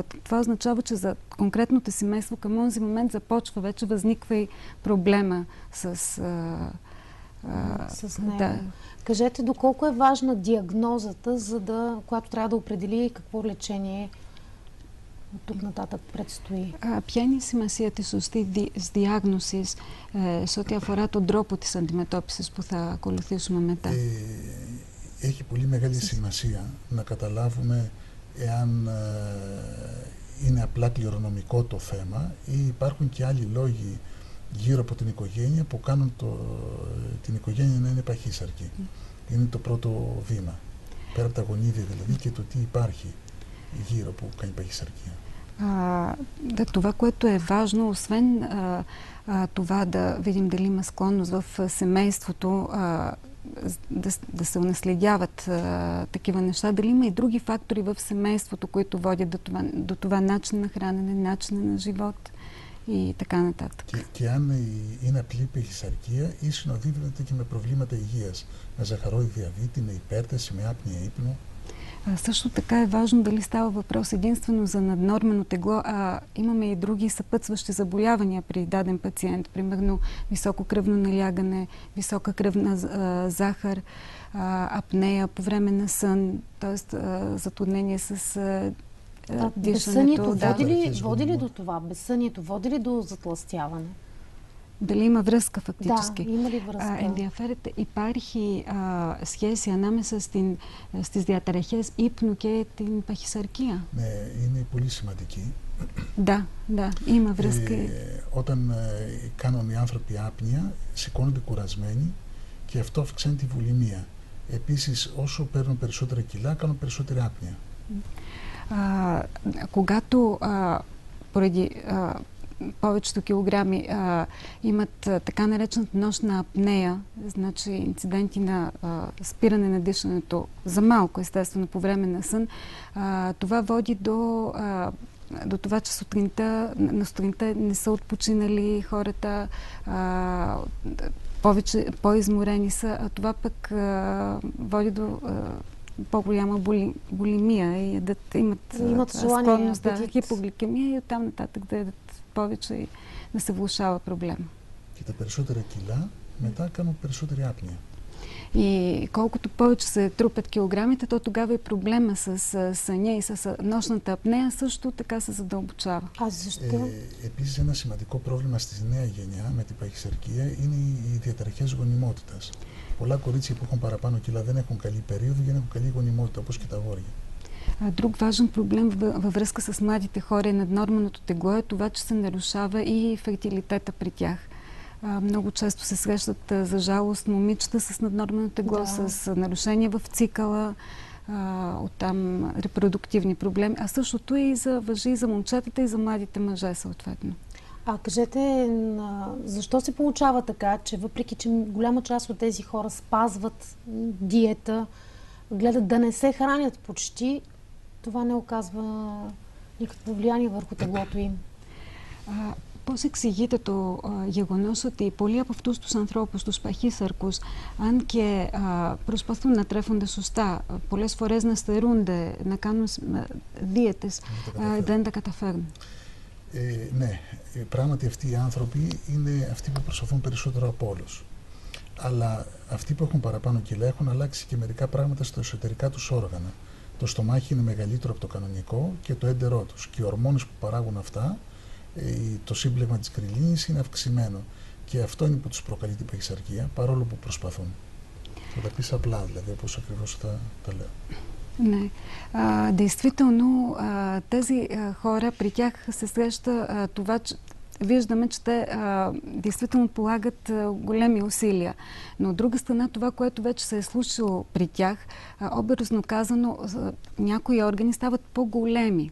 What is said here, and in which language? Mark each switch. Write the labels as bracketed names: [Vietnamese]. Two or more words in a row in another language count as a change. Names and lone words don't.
[Bulgarian] Това означава, че за конкретното семейство към този момент започва, вече възниква и проблема с него. Да. Кажете, доколко е важна диагнозата, която трябва да определи какво лечение от тук нататък предстои? [Greek] Ποια είναι η σημασία της σωστής διάγνωσης σε ό,τι αφορά τον τρόπο της αντιμετώπισης που θα ακολουθήσουμε μετά? Έχει πολύ μεγάλη σημασία να καταλάβουμε εάν είναι απλά κληρονομικό το θέμα ή υπάρχουν και άλλοι λόγοι γύρω από την οικογένεια που κάνουν την οικογένεια να είναι παχύσαρκη. Είναι το πρώτο βήμα. Πέρα από τα γονίδια δηλαδή και το τι υπάρχει γύρω που κάνει παχυσαρκία. [Bulgarian] Това, което е важно, освен това да видим дали има склонност в семейството, да се унаследяват такива неща, дали има и други фактори в семейството, които водят до това начин на хранене, начин на живот и така нататък. [Greek] Και αν είναι απλή παχυσαρκία ή συνοδεύεται και με προβλήματα υγείας, με ζαχαρόδι διαβήτη, με υπέρταση, με άπνοια ύπνου. [Bulgarian] Също така е важно дали става въпрос единствено за наднормено тегло, а имаме и други съпътстващи заболявания при даден пациент, примерно високо кръвно налягане, висока кръвна захар, апнея по време на сън, т.е. затруднение с дишането. Безсънието води ли до това? Безсънието води ли до затлъстяване? Δали има връзка фактически. Да, има ли връзка? [Greek] Ενδιαφέρεται, υπάρχει σχέση ανάμεσα στις διαταραχές ύπνου και την παχυσαρκία? Ναι, είναι πολύ σημαντική. [Bulgarian] Да, има връзка. [Greek] Όταν κάνουν οι άνθρωποι άπνοια, σηκώνονται κουρασμένοι και αυτό αυξάνει τη βουλημία. Επίσης, όσο παίρνουν περισσότερα κιλά, κάνουν περισσότερη άπνοια. [Bulgarian] Когато поради повечето килограми имат така наречената нощна апнея, значи инциденти на спиране на дишането за малко, естествено, по време на сън, това води до това, че на сутринта не са отпочинали хората, по-изморени са, а това пък води до по-голяма булимия и имат склонност да хипогликемия и оттам нататък да ядат повече и да се влошава проблема. [Greek] Και τα περισσότερα κιλά μετά κάνουν περισσότερη άπνοια. [Bulgarian] И колкото повече се трупят килограмите, то тогава и проблема с съня и с нощната апнея също така се задълбочава. А защо? [Greek] Επίσης ένα σημαντικό πρόβλημα στη νέα γενιά με την παχυσαρκία είναι οι διαταραχές γονιμότητας. Πολλά κορίτσια που έχουν παραπάνω κιλά δεν έχουν καλή περίοδο και δεν έχουν καλή γονιμότητα, όπως και τα αγόρια. [Bulgarian] Друг важен проблем във връзка с младите хора и наднорменото тегло е това, че се нарушава и фертилитета при тях. Много често се срещат, за жалост, момичета с наднормено тегло, с нарушения в цикъла, оттам репродуктивни проблеми. А същото важи и за момчетата, и за младите мъже, съответно. А кажете, защо се получава така, че въпреки, че голяма част от тези хора спазват диета, гледат да не се хранят почти, това не оказва никакво влияние върху теглото им? [Greek] Πώς εξηγείται το γεγονός ότι πολλοί από αυτούς τους ανθρώπους, τους παχύσαρκους, αν και προσπαθούν να τρέφονται σωστά, πολλές φορές να στερούνται, να κάνουν δίαιτες, δεν τα καταφέρνουν? Ναι, πράγματι αυτοί οι άνθρωποι είναι αυτοί που προσπαθούν περισσότερο από όλους. Αλλά αυτοί που έχουν παραπάνω κιλά έχουν αλλάξει και μερικά πράγματα στα εσωτερικά τους όργανα. Το στομάχι είναι μεγαλύτερο από το κανονικό και το έντερό τους. Και οι ορμόνες που παράγουν αυτά, το σύμπλεγμα της γκριλίνης είναι αυξημένο. Και αυτό είναι που τους προκαλεί την παχυσαρκία, παρόλο που προσπαθούν. Θα τα πεις απλά, δηλαδή, όπως ακριβώς τα λέω. [Bulgarian] Не. Действително, тези хора, при тях се среща това, че виждаме, че те действително полагат големи усилия. Но от друга страна, това, което вече се е случило при тях, образно казано, някои органи стават по-големи.